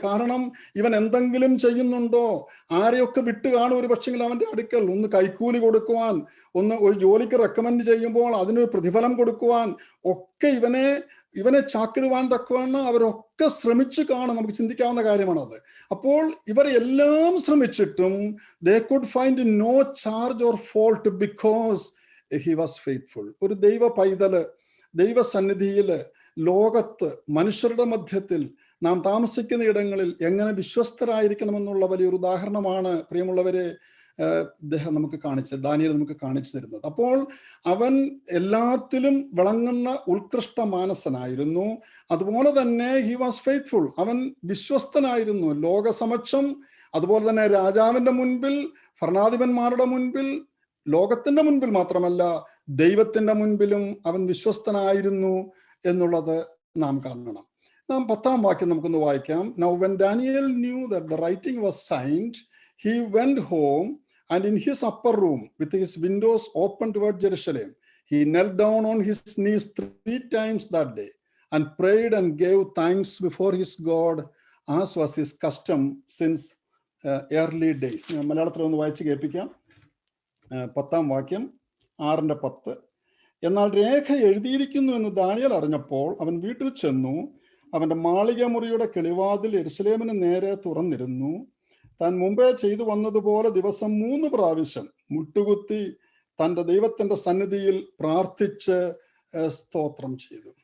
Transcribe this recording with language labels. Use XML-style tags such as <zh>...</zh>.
<ml>കാരണം ഇവൻ എന്തെങ്കിലും ചെയ്യുന്നുണ്ടോ, ആരെയൊക്കെ വിട്ട് കാണും ഒരു പക്ഷെങ്കിൽ അവന്റെ അടുക്കൽ ഒന്ന് കൈക്കൂലി കൊടുക്കുവാൻ, ഒന്ന് ഒരു ജോലിക്ക് റെക്കമെൻഡ് ചെയ്യുമ്പോൾ അതിനൊരു പ്രതിഫലം കൊടുക്കുവാൻ ഒക്കെ ഇവനെ ചാക്കിടുവാൻ തക്കവണ്ണം അവരൊക്കെ ശ്രമിച്ചു കാണും. നമുക്ക് ചിന്തിക്കാവുന്ന കാര്യമാണത്. അപ്പോൾ ഇവർ എല്ലാം ശ്രമിച്ചിട്ടും</ml> <en>they could find no charge or fault because he was faithful.</en> <ml>ഒരു ദൈവ പൈതല് ദൈവസന്നിധിയില്, ലോകത്ത്, മനുഷ്യരുടെ മധ്യത്തിൽ, നാം താമസിക്കുന്ന ഇടങ്ങളിൽ എങ്ങനെ വിശ്വസ്തരായിരിക്കണമെന്നുള്ള വലിയൊരു ഉദാഹരണമാണ് പ്രിയമുള്ളവരെ ദാനിയേൽ നമുക്ക് കാണിച്ചു തരുന്നത്. അപ്പോൾ അവൻ എല്ലാത്തിലും വിളങ്ങുന്ന ഉത്കൃഷ്ട മാനസനായിരുന്നു. അതുപോലെ തന്നെ</ml> <en>he was faithful,</en> <ml>അവൻ വിശ്വസ്തനായിരുന്നു. ലോകസമക്ഷം, അതുപോലെ തന്നെ രാജാവിന്റെ മുൻപിൽ, ഭരണാധിപന്മാരുടെ മുൻപിൽ, ലോകത്തിന്റെ മുൻപിൽ മാത്രമല്ല ദൈവത്തിന്റെ മുൻപിലും അവൻ വിശ്വസ്തനായിരുന്നു എന്നുള്ളത് നാം കാണണം. നാം 10-ാം വാക്യം നമുക്കൊന്ന് വായിക്കാം.</ml> <en>Now when Daniel knew that the writing was signed, he went home, and in his upper room, with his windows open toward Jerusalem, he knelt down on his knees 3 times that day and prayed and gave thanks before his God, as was his custom since early days.</en> <ml>ഞാൻ മലയാളത്തിൽ ഒന്ന് വായിച്ച് കേൾപ്പിക്കാം. 10-ാം വാക്യം 6:10. എന്നാൽ രേഖ എഴുതിയിരിക്കുന്നു എന്ന് Daniel അറിഞ്ഞപ്പോൾ അവൻ വീട്ടിൽ ചെന്നു. അവന്റെ മാളിക മുറിയുടെ കിളിവാതിൽ യെരൂശലേമിന് നേരെ തുറന്നിരുന്നു. താൻ മുമ്പേ ചെയ്തു വന്നതുപോലെ ദിവസം 3 പ്രാവശ്യം മുട്ടുകുത്തി തൻ്റെ ദൈവത്തിന്റെ സന്നിധിയിൽ പ്രാർത്ഥിച്ച് സ്തോത്രം ചെയ്തു.</ml>